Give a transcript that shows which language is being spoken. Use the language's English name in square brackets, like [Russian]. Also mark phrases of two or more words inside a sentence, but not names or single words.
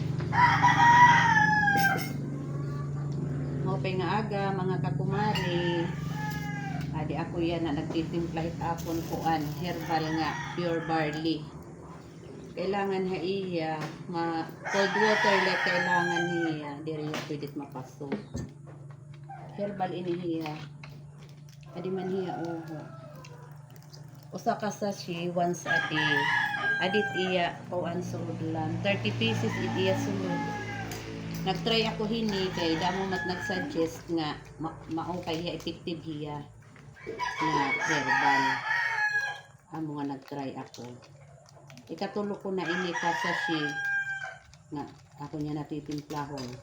[Waray] Mopay nga aga mga kakumari. Adi ako yan na nagtitimpla apon kuan herbal nga [English] pure barley. [Waray] Kailangan ha iya [English] cold water [Waray] like kailangan niya diri pwedit mapasok. Herbal inihiya. Adi man hiya uho. Usa ka sachet [English] once a day. [Waray] Adit iya kuan sudlan 30 pieces iya sulod. Nagtry ako hini kay damo mat nagsuggest nga mao kay hiya effective hiya nga herbal. Amo nga nagtry ako. Ikatulo ko na ini ka sachet nga ako niya natitimplahon.